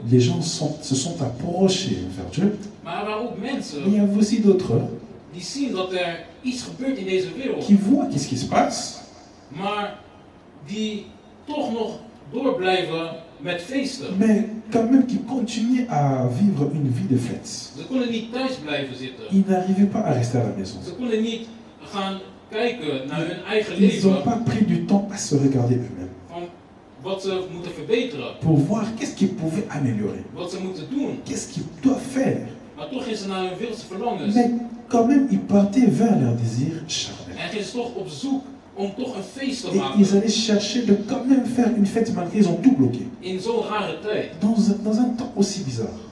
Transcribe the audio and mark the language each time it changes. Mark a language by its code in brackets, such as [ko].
[fr] Les gens se sont approchés vers Dieu. [nl] Maar er waren ook [fr] Mais il [nl] mensen [fr] y a aussi d'autres [nl] die zien dat er iets gebeurt in deze wereld. [fr] qui voient qu'est-ce qui se passe, [nl] Maar die toch nog door blijven met feesten. [fr] mais quand même qui continuaient à vivre une vie de fête. [nl] Ze konden niet thuis blijven zitten. [fr] Ils n'arrivaient pas à rester à la maison. [nl] Ze konden niet gaan kijken naar hun eigen [fr] Ils n'ont [nl] leven. [fr] pas pris du temps à se regarder eux-mêmes [nl] Van wat ze moeten verbeteren. [fr] pour voir qu'est-ce qu'ils pouvaient améliorer, [nl] Wat ze moeten doen. [fr] qu'est-ce qu'ils doivent faire. [nl] Maar toch gingen ze naar hun wereldse verlangens. [fr] Mais quand même, ils partaient vers leurs désirs charnels. [nl] En gingen ze toch op zoek om toch een feest te [fr] Et ils [nl] maken. [fr] allaient chercher de quand même faire une fête malgré ils ont tout bloqué. [nl] In zo'n rare tijd. [fr] Dans un temps aussi bizarre.